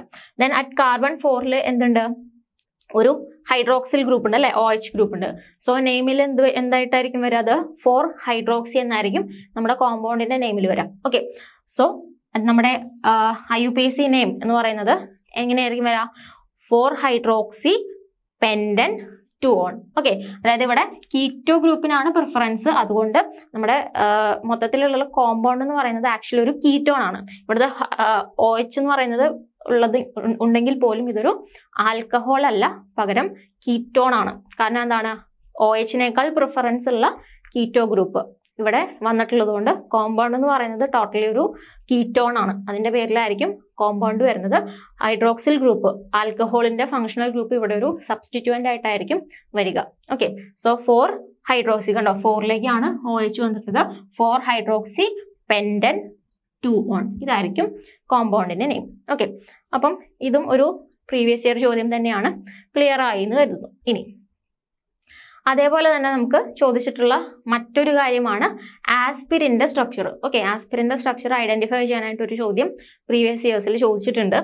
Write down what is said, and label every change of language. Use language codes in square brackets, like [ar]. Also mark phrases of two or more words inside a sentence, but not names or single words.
[en] then at carbon 4 [ml] എന്തുണ്ട്? ഒരു [en] hydroxyl group [ml] ഉണ്ട് അല്ലെ, [en] OH group [ml] ഉണ്ട്. സോ നെയിമിൽ എന്തായിട്ടായിരിക്കും വരിക? അത് 4-hydroxy എന്നായിരിക്കും നമ്മുടെ കോമ്പൗണ്ടിന്റെ നെയിമിൽ വരാം. [en] okay, so [ml] നമ്മുടെ [en] IUPAC name [ml] എന്ന് പറയുന്നത് എങ്ങനെയായിരിക്കും വരാ? [en] 4-hydroxy pendant 2-on. [ml] ഓക്കെ, അതായത് ഇവിടെ കീറ്റോ ഗ്രൂപ്പിനാണ് പ്രിഫറൻസ്. അതുകൊണ്ട് നമ്മുടെ മൊത്തത്തിലുള്ള കോമ്പൗണ്ട് എന്ന് പറയുന്നത് ആക്ച്വലി ഒരു കീറ്റോൺ ആണ്. ഇവിടുത്തെ OH എന്ന് പറയുന്നത് ഉണ്ടെങ്കിൽ പോലും ഇതൊരു ആൽക്കഹോൾ അല്ല, പകരം കീറ്റോൺ ആണ്. കാരണം എന്താണ്? OH-നേക്കാൾ പ്രിഫറൻസ് ഉള്ള [en] keto group [ml] ഇവിടെ വന്നിട്ടുള്ളത് കൊണ്ട് കോമ്പൗണ്ട് എന്ന് പറയുന്നത് ടോട്ടലി ഒരു കീറ്റോൺ ആണ്. അതിന്റെ പേരിലായിരിക്കും കോമ്പൗണ്ട് വരുന്നത്. [en] hydroxyl group, [ml] ആൽക്കഹോളിന്റെ [en] functional group [ml] ഇവിടെ ഒരു സബ്സ്റ്റിറ്റ്യൂവന്റ് ആയിട്ടായിരിക്കും വരിക. [en] okay, so 4-hydroxy [ml] കണ്ടോ, 4ലേക്കാണ് OH വന്നിട്ടുള്ളത്. 4-hydroxy pendant 2-on ഇതായിരിക്കും കോമ്പൗണ്ടിന്റെ നെയിം. ഓക്കെ, അപ്പം ഇതും ഒരു [en] previous year [ml] ചോദ്യം തന്നെയാണ്. ക്ലിയർ ആയി എന്ന് കരുതുന്നു. ഇനി അതേപോലെ തന്നെ നമുക്ക് ചോദിച്ചിട്ടുള്ള മറ്റൊരു കാര്യമാണ് ആസ്പിരിന്റെ സ്ട്രക്ചർ. ഓക്കെ, ആസ്പിരിന്റെ [en] structure identify [ml] ചെയ്യാനായിട്ട് ഒരു ചോദ്യം പ്രീവിയസ് ഇയേഴ്സിൽ ചോദിച്ചിട്ടുണ്ട്.